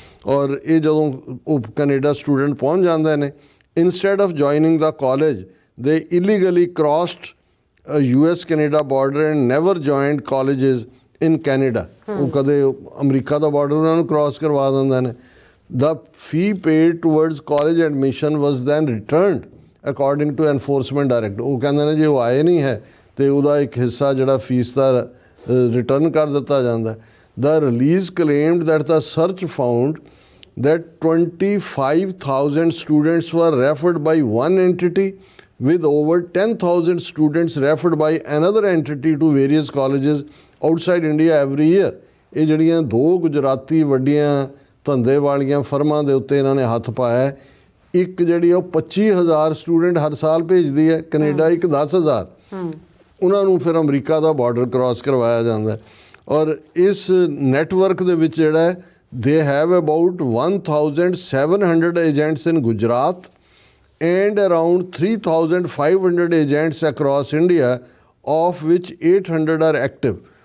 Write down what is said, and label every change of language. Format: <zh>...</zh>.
<pa>ਔਰ ਇਹ ਜਦੋਂ ਉਹ ਕੈਨੇਡਾ ਸਟੂਡੈਂਟ ਪਹੁੰਚ ਜਾਂਦੇ ਨੇ,</pa> <en>Instead of joining ਦਾ college ਦੇ illegally crossed US Canada border and never joined colleges in Canada.</en> <pa>ਉਹ ਕਦੇ ਅਮਰੀਕਾ ਦਾ ਬਾਰਡਰ ਉਹਨਾਂ ਨੂੰ ਕ੍ਰਾਸ ਕਰਵਾ ਦਿੰਦੇ ਨੇ।</pa> <en>The fee paid towards college admission was then returned according to enforcement director।</en> <pa>ਉਹ ਕਹਿੰਦੇ ਨੇ ਜੇ ਉਹ ਆਏ ਨਹੀਂ ਹੈ ਤੇ ਉਹਦਾ ਇੱਕ ਹਿੱਸਾ ਜਿਹੜਾ ਫੀਸ ਦਾ ਰਿਟਰਨ ਕਰ ਦਿੱਤਾ ਜਾਂਦਾ।</pa> <en>The release claimed that the search found that 25,000 students were referred by one entity with over 10,000 students referred by another entity to various colleges outside India every year।</en> <pa>ਇਹ ਜਿਹੜੀਆਂ 2 ਗੁਜਰਾਤੀ ਵੱਡੀਆਂ ਧੰਦੇ ਵਾਲੀਆਂ ਫਰਮਾਂ ਦੇ ਉੱਤੇ ਇਹਨਾਂ ਨੇ ਹੱਥ ਪਾਇਆ। ਇੱਕ ਜਿਹੜੀ ਉਹ 25,000 ਸਟੂਡੈਂਟ ਹਰ ਸਾਲ ਭੇਜਦੀ ਹੈ ਕੈਨੇਡਾ, ਇੱਕ 10,000 ਉਹਨਾਂ ਨੂੰ ਫਿਰ ਅਮਰੀਕਾ ਦਾ ਬਾਰਡਰ ਕ੍ਰਾਸ ਕਰਵਾਇਆ ਜਾਂਦਾ। ਔਰ ਇਸ ਨੈਟਵਰਕ ਦੇ ਵਿੱਚ ਜਿਹੜਾ</pa> <en>They have about 1,700 agents in Gujarat and around 3,500 agents across India, of which 800 are active.</en>